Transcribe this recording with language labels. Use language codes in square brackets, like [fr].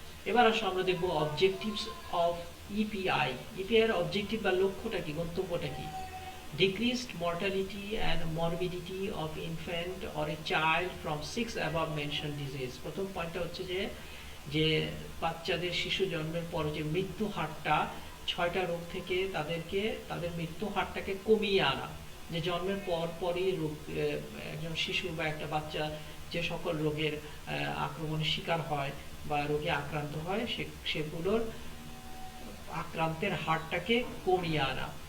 [bn] এবার আসো আমরা দেখবো অবজেক্টিভস অফ ইপিআই। ইপিআই এর অবজেক্টিভ বা লক্ষ্যটা কি, গন্তব্যটা কি? [en] Decreased mortality and morbidity of infant or a child from 6 above mentioned disease। [bn] প্রথম পয়েন্টটা হচ্ছে যে বাচ্চাদের, শিশু জন্মের পর যে মৃত্যু হারটা 6টা রোগ থেকে তাদের মৃত্যু হারটাকে কমিয়ে আনা। যে জন্মের পরই রোগ, একজন শিশু বা একটা বাচ্চা যে সকল রোগের আক্রমণের শিকার হয় বা রোগে আক্রান্ত হয়, সেগুলোর আক্রান্তের হারটাকে কমিয়ে আনা।